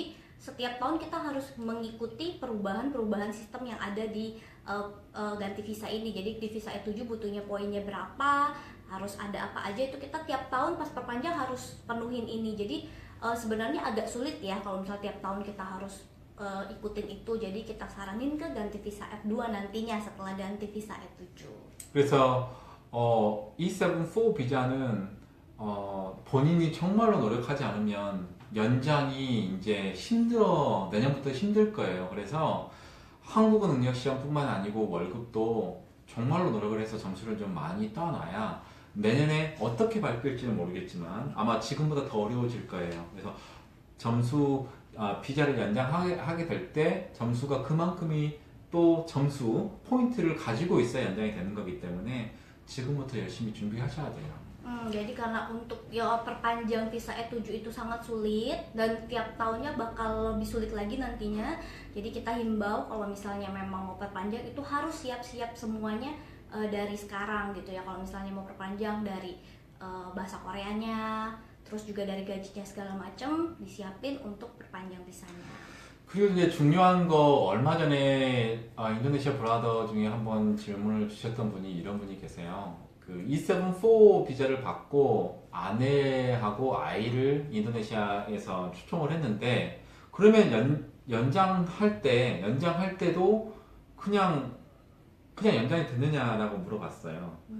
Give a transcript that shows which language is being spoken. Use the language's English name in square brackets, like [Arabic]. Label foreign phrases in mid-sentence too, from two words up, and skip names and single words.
[Indonesian] Jadi setiap tahun kita harus mengikuti perubahan-perubahan sistem yang ada di ganti visa ini. Jadi di visa E7 butuhnya poinnya berapa, harus ada apa aja, itu kita tiap tahun pas perpanjang harus penuhin ini. Jadi sebenarnya agak sulit ya kalau misalnya tiap tahun kita harus ikutin itu. Jadi kita saranin ke ganti visa F2 nantinya setelah ganti visa E7. [Korean] 그래서 E74 비자는 본인이 정말로 노력하지 않으면 연장이 이제 내년부터 힘들 거예요. 그래서 한국어 능력 시험뿐만 아니고 월급도 정말로 노력을 해서 점수를 좀 많이 따놔야 내년에 어떻게 바뀔지는 모르겠지만 아마 지금보다 더 어려워질 거예요. 그래서 비자를 연장하게 될 때 점수가 그만큼이 또 포인트를 가지고 있어야 연장이 되는 거기 때문에 지금부터 열심히 준비하셔야 돼요. [Indonesian] Jadi karena untuk perpanjang visa E7 itu sangat sulit dan tiap tahunnya bakal lebih sulit lagi nantinya. Jadi kita himbau kalau misalnya memang mau perpanjang itu harus siap-siap semuanya dari sekarang gitu ya. Kalau misalnya mau perpanjang dari bahasa Koreanya, terus juga dari gajinya segala macam disiapin untuk perpanjang visanya. [Korean] 그리고 이제 중요한 거 얼마 전에 인도네시아 브라더 중에 한번 질문을 주셨던 분이 이런 분이 계세요. 그 E74 비자를 받고 아내하고 아이를 인도네시아에서 초청을 했는데 그러면 연장할 때도 그냥 연장이 되느냐라고 물어봤어요.